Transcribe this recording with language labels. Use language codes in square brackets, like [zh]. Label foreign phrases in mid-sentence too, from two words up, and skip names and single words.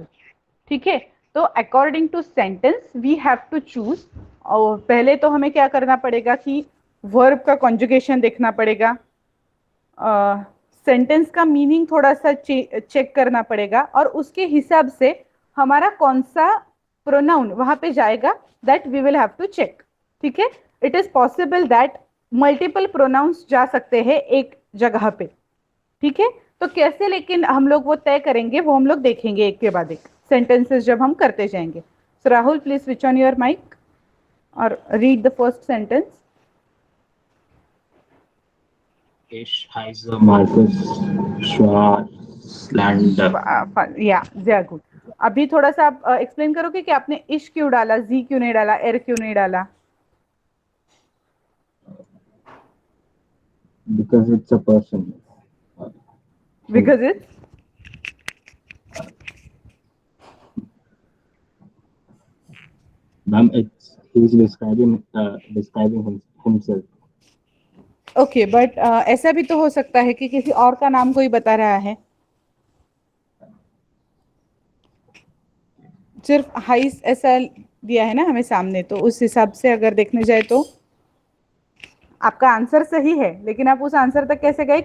[en] ठीक है, तो according to sentence we have to choose. [hi] और पहले तो हमें क्या करना पड़ेगा कि वर्ब का कॉन्जुगेशन देखना पड़ेगा, सेंटेंस का मीनिंग थोड़ा सा चेक करना पड़ेगा और उसके हिसाब से हमारा कौन सा प्रोनाउन वहां पे जाएगा [en] that we will have to check. [hi] ठीक है, [en] it is possible that multiple pronouns [hi] जा सकते हैं एक जगह पे. ठीक है, तो कैसे लेकिन हम लोग वो तय करेंगे वो हम लोग देखेंगे एक के बाद एक सेंटेंसेस जब हम करते जाएंगे. [en] so Rahul please switch on your mic और read the first sentence. [de] Ich heiße Markus Schwarzenegger. या sehr good. [hi] अभी थोड़ा सा आप एक्सप्लेन करोगे कि आपने इश क्यों डाला, जी क्यों नहीं डाला, एर क्यों नहीं डाला? [en] Because it's a person. Because it's Ma'am, he's describing himself. okay but [hi] ऐसा भी तो हो सकता है कि किसी और का नाम कोई बता रहा है. सिर्फ हाइस ऐसा दिया है ना हमें सामने, तो उस हिसाब से अगर देखने जाए तो आपका आंसर सही है, लेकिन आप उस आंसर तक कैसे गए?